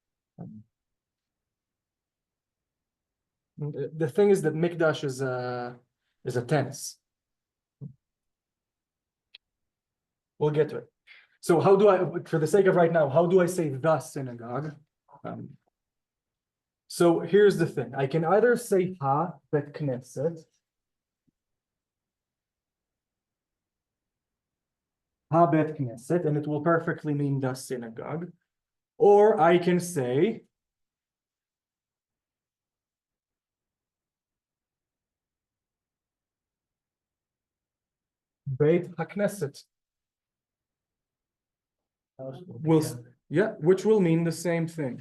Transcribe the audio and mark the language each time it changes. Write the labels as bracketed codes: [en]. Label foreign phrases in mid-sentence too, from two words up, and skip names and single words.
[en] The thing is that Mikdash is a tense. We'll get to it. So how do I, for the sake of right now, how do I say the synagogue? So here's the thing. I can either say [he] ha bet knesset, ha bet knesset, [en] and it will perfectly mean the synagogue. Or I can say [he] Beit HaKnesset. [en] Yeah, which will mean the same thing.